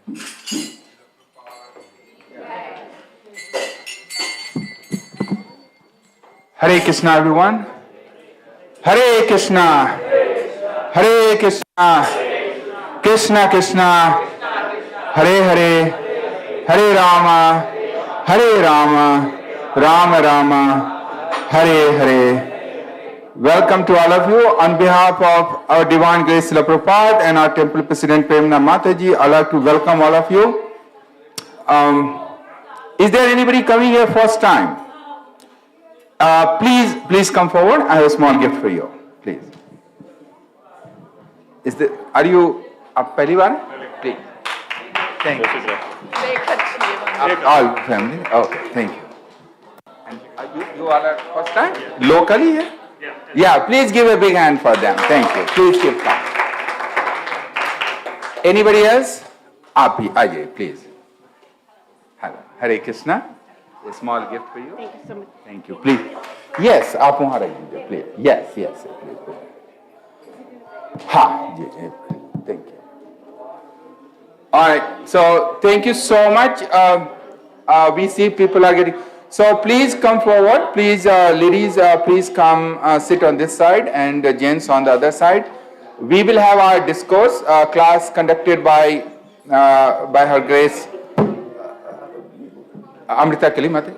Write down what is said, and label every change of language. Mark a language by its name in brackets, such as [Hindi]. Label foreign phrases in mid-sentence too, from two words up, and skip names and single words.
[English] Hare Krishna, everyone. Hare Krishna. Hare Krishna. Krishna Krishna. Hare Hare. Hare Rama. Hare Rama. Rama Rama. Hare Hare. Welcome to all of you. On behalf of our Divine Grace Srila Prabhupada and our Temple President Premna Mataji, I'd like to welcome all of you. Is there anybody coming here first time? Please come forward. I have a small gift for you. Please. Are you [Hindi] पहली बार? [English] Please. Thank you. All family. Okay. Thank you. And you all are first time? Locally here? Yeah. Please give a big hand for them. Thank you. Please keep calm. Anybody else? [Hindi] आप ही आइए, [English] please. Hare Krishna. A small gift for you. Thank you so much. Thank you. Please. Yes, [Hindi] आप वहाँ रहिए, [English] please. Yes, please. [Hindi] हाँ, जी, [English] thank you. All right. So thank you so much. We see people are getting. So please come forward. Please, ladies, please come sit on this side, and gents on the other side. We will have our discourse class conducted by Her Grace Amrita-keli Mataji.